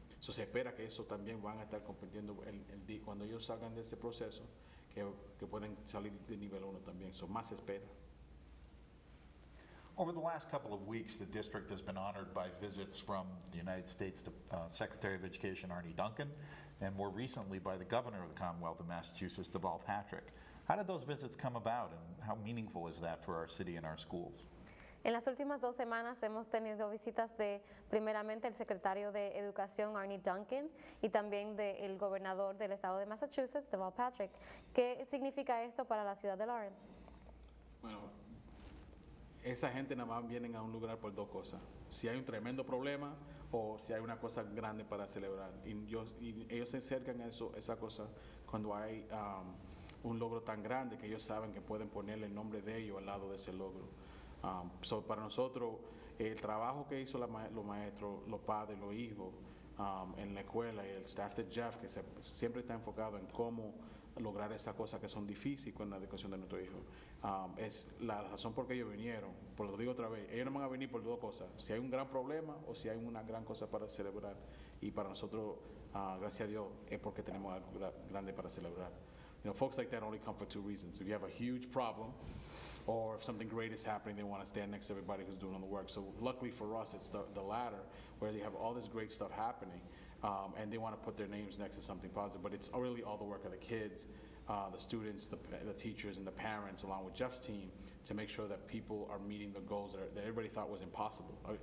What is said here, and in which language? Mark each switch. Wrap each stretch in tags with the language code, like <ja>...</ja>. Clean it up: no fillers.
<es>So se espera que eso también van a estar compitiendo cuando ellos salgan de ese proceso, que pueden salir de nivel 1 también. So más se espera.</es> <en>Over the last couple of weeks, the district has been honored by visits from the United States Secretary of Education Arne Duncan, and more recently by the Governor of the Commonwealth of Massachusetts, Deval Patrick. How did those visits come about, and how meaningful is that for our city and our schools?</en> <es>En las últimas 2 semanas hemos tenido visitas de, primeramente, el secretario de Educación, Arne Duncan, y también del gobernador del estado de Massachusetts, Deval Patrick. ¿Qué significa esto para la ciudad de Lawrence? Bueno, esa gente nada más vienen a un lugar por 2 cosas. Si hay un tremendo problema o si hay una cosa grande para celebrar. Y ellos se acercan a esa cosa cuando hay un logro tan grande que ellos saben que pueden ponerle el nombre de ellos al lado de ese logro. Para nosotros, el trabajo que hizo los maestros, los padres, los hijos en la escuela y el staff de Jeff, que siempre está enfocado en cómo lograr esas cosas que son difíciles con la educación de nuestro hijo. Es la razón por que ellos vinieron, por lo digo otra vez, ellos no van a venir por dos cosas, si hay un gran problema o si hay una gran cosa para celebrar, y para nosotros, gracias a Dios, es porque tenemos algo grande para celebrar.</es> <en>You know, folks like that only come for two reasons. If you have a huge problem, or if something great is happening, they want to stand next to everybody who's doing all the work. So luckily for us, it's the latter, where they have all this great stuff happening, and they want to put their names next to something positive. But it's really all the work of the kids, the students, the teachers, and the parents, along with Jeff's team, to make sure that people are meeting the goals that everybody thought was impossible.</en>